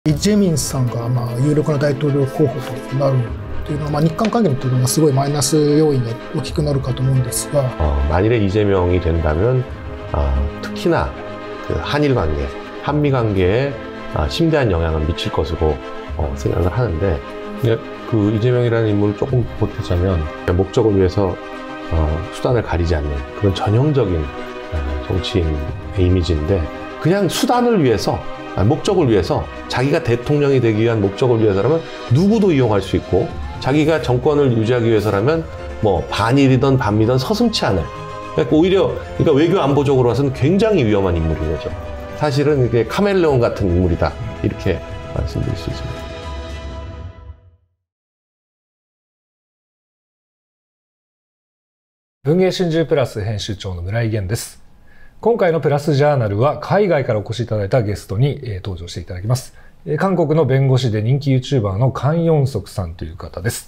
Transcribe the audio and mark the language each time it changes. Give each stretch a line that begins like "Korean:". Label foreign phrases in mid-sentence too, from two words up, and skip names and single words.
Japanese: イ・ジェミンさんが有力な大統領候補となるというのは、日韓関係にとってはすごいマイナス要因が大きくなるかと思うんですが、
Korean: 만일에 이재명이 된다면 특히나 그 한일 관계, 한미 관계에 심대한 영향을 미칠 것으로 생각을 하는데, 그 이재명이라는 인물을 조금 보태자면 목적을 위해서 수단을 가리지 않는 그런 전형적인 정치인의 이미지인데, 그냥 수단을 위해서, 목적을 위해서, 자기가 대통령이 되기 위한 목적을 위해서라면 누구도 이용할 수 있고, 자기가 정권을 유지하기 위해서라면 뭐 반일이든 반미든 서슴치 않을, 그러니까 오히려 그러니까 외교 안보적으로 봐서는 굉장히 위험한 인물인 거죠. 사실은 이게 카멜레온 같은 인물이다, 이렇게 말씀드릴 수 있습니다.
Japanese: 文藝春秋プラス編集長の村井源です。今回のプラスジャーナルは海外からお越しいただいたゲストに登場していただきます。韓国の弁護士で人気 YouTuber のカン・ヨンソクさんという方です。